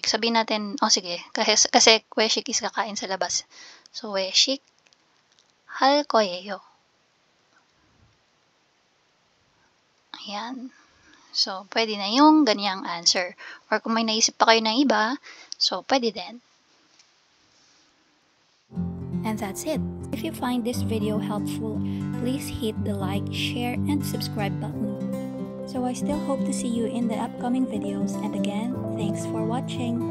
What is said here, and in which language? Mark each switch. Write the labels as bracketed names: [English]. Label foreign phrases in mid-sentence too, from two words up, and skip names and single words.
[Filipino] Sabihin natin, sige. Kasi 외식 is kakain sa labas. So, [Korean] 외식 할 거예요. [Filipino] Ayan. So, pwede na yung ganyang answer. Or kung may naisip pa kayo ng iba, so, pwede din. [English] And that's it. If you find this video helpful, please hit the like, share, and subscribe button. So I still hope to see you in the upcoming videos, and again, thanks for watching.